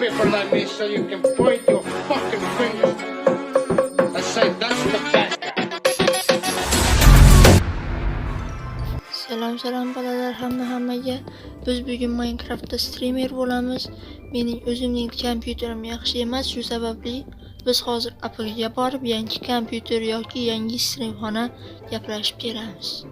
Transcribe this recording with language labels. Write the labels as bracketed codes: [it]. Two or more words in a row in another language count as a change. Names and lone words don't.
[en] like me so you can point your fucking finger and say that's the bad guy. [uz] Selam bolalar hammaga. Biz bugun Minecraftda streamer bo'lamiz. Mening o'zimning kompyuterim yaxshi emas, shu sababli biz hozir Apple'ga borib yangi kompyuter yoki yangi streamxona gaplashib kelamiz.